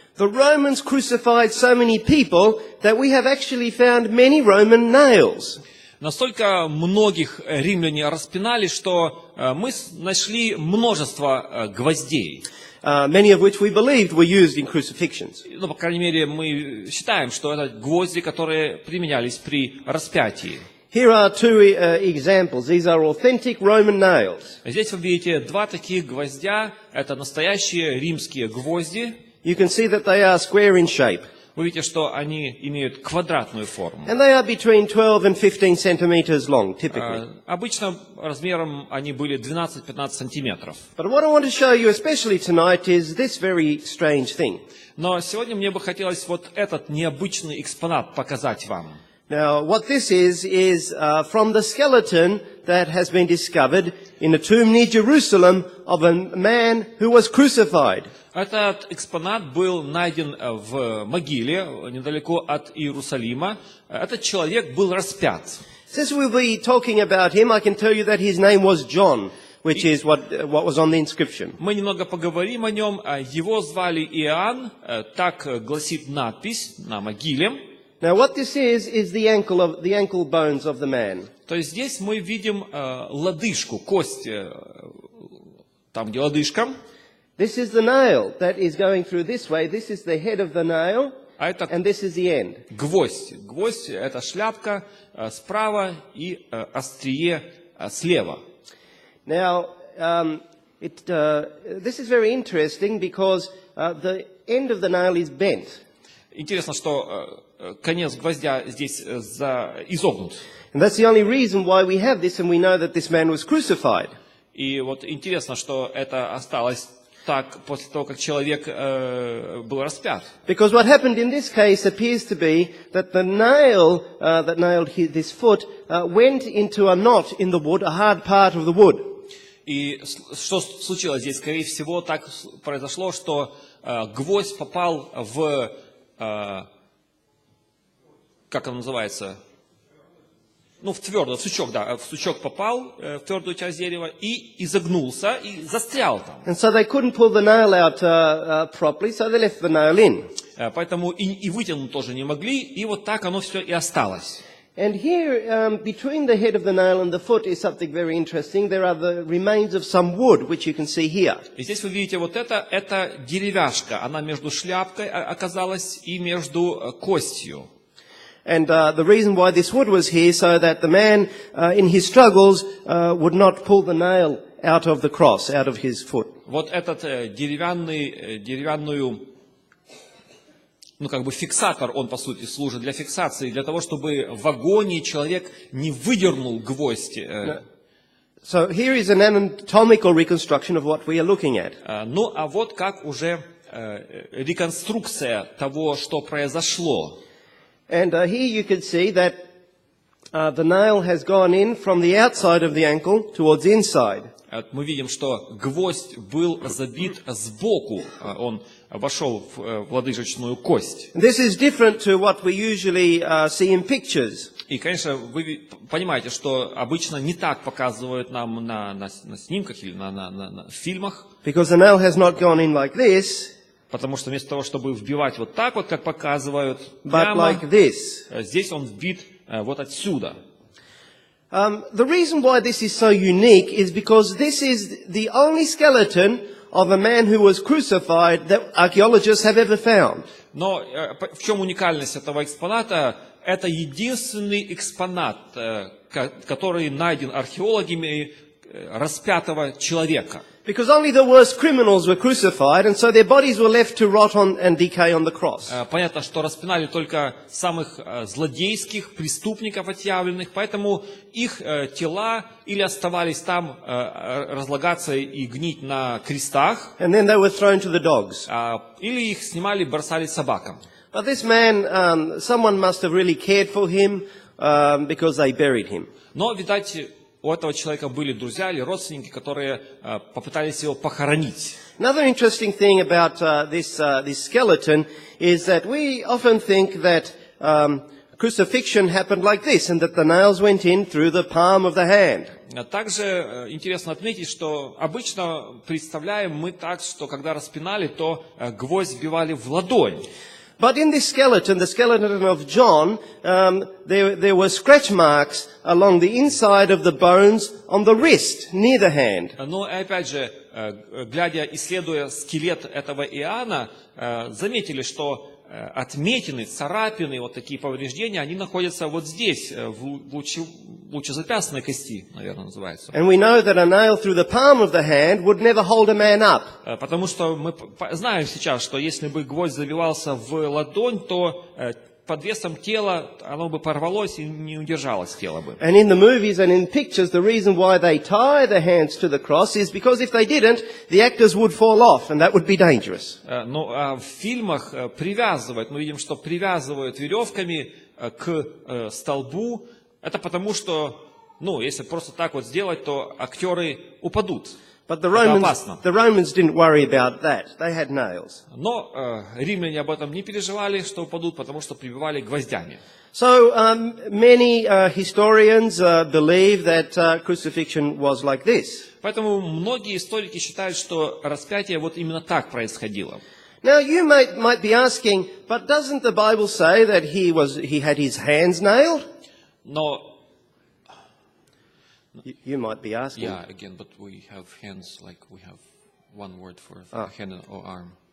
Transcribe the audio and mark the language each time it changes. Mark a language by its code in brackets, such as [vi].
[en] The Romans crucified so many people that we have actually found many Roman nails. [ru] Настолько многих римляне распинали, что мы нашли множество гвоздей. [en] Many of which we believed were used in crucifixions. [ru] Ну, по крайней мере, мы считаем, что это гвозди, которые применялись при распятии. [en] Here are two examples. These are authentic Roman nails. [ru] Здесь вы видите два таких гвоздя. Это настоящие римские гвозди. [en] You can see that they are square in shape. [ru] Вы видите, что они имеют квадратную форму. [en] And they are between 12 and 15 centimeters long, typically. [ru] Обычно размером они были 12-15 сантиметров. [en] But what I want to show you especially tonight is this very strange thing. [ru] Но сегодня мне бы хотелось вот этот необычный экспонат показать вам. [en] Now, what this is from the skeleton that has been discovered in a tomb near Jerusalem of a man who was crucified. [ru] Этот экспонат был найден в могиле недалеко от Иерусалима. Этот человек был распят. [en] Since we'll be talking about him, I can tell you that his name was John, which is what was on the inscription. [ru] Мы немного поговорим о нем. Его звали Иоанн, так гласит надпись на могиле. [en] Now, what this is the ankle bones of the man. [ru] То есть здесь мы видим лодыжку, кость, там где лодыжка. [en] This is the nail that is going through this way. This is the head of the nail, and this is the end. [ru] Гвоздь. Гвоздь – это шляпка справа и острие слева. [en] Now, this is very interesting because the end of the nail is bent. [ru] интересно, что конец гвоздя здесь изогнут. [en] And that's the only reason why we have this, and we know that this man was crucified. [ru] И вот интересно, что это осталось так после того, как человек был распят. [en] Because what happened in this case appears to be that the nail that nailed this foot went into a knot in the wood, a hard part of the wood. [ru] И что случилось здесь? Скорее всего, так произошло, что гвоздь попал в, как он называется, ну, в твердый, в сучок, да, в сучок попал, в твердую часть дерева, и изогнулся, и застрял там. [en] And so they couldn't pull the nail out properly, so they left the nail in. [ru] Поэтому и вытянуть тоже не могли, и вот так оно все и осталось. [en] And here, between the head of the nail and the foot is something very interesting. There are the remains of some wood, which you can see here. [ru] И здесь вы видите вот это деревяшка, она между шляпкой оказалась и между костью. [en] And the reason why this wood was here, so that the man, in his struggles, would not pull the nail out of the cross, out of his foot. [ru] Вот этот деревянную, ну как бы фиксатор, он по сути служит для фиксации, для того, чтобы в агонии человек не выдернул гвоздь. [en] So here is an anatomical reconstruction of what we are looking at. [ru] Ну а вот как уже реконструкция того, что произошло. [en] And here you can see that the nail has gone in from the outside of the ankle towards the inside. [ru] Мы видим, что гвоздь был забит сбоку, он вошел в лодыжечную кость. [en] This is different to what we usually see in pictures. [ru] И, конечно, вы понимаете, что обычно не так показывают нам на снимках или на фильмах. [en] Because the nail has not gone in like this, [ru] Потому что вместо того, чтобы вбивать вот так вот, как показывают, [en] but [ru] прямо, [en] like this. [ru] здесь он вбит вот отсюда. [en] The reason why this is so unique is because this is the only skeleton of a man who was crucified that archaeologists have ever found. [ru] Но в чем уникальность этого экспоната? Это единственный экспонат, который найден археологами распятого человека. [en] Because only the worst criminals were crucified, and so their bodies were left to rot on and decay on the cross. [ru] Понятно, что распинали только самых злодейских преступников отъявленных, поэтому их тела или оставались там разлагаться и гнить на крестах, [en] And then they were thrown to the dogs. [ru] или их снимали, бросали собакам. [en] But this man, someone must have really cared for him because they buried him. [ru] Но, видать, у этого человека были друзья или родственники, которые попытались его похоронить. [en] Another interesting thing about this skeleton is that we often think that crucifixion happened like this, and that the nails went in through the palm of the hand. [ru] Также интересно отметить, что обычно представляем мы так, что когда распинали, то гвоздь вбивали в ладонь. [en] But in this skeleton, the skeleton of John, there were scratch marks along the inside of the bones on the wrist, near the hand. [ru] Но опять же, глядя, исследуя скелет этого Иоанна, заметили, что отметины, царапины, вот такие повреждения, они находятся вот здесь, в лучезапястной кости, наверное, называется. [en] And we know that a nail through the palm of the hand would never hold a man up. [ru] Потому что мы знаем сейчас, что если бы гвоздь забивался в ладонь, то под весом тела оно бы порвалось и не удержалось тело бы. [en] And in the movies and in pictures, the reason why they tie the hands to the cross is because if they didn't, the actors would fall off, and that would be dangerous. [ru] Но в фильмах привязывают, мы видим, что привязывают веревками к столбу. Это потому, что, ну, если просто так вот сделать, то актеры упадут. [en] But the Romans didn't worry about that. They had nails. [ru] Но римляне об этом не переживали, что упадут, потому что прибивали гвоздями. [en] So many historians believe that crucifixion was like this. [ru] Поэтому многие историки считают, что распятие вот именно так происходило. [en] Now you might be asking, but doesn't the Bible say that he had his hands nailed? [ru] Но [en] You might be asking. yeah, again, but we have hands, like we have one word for hand or arm.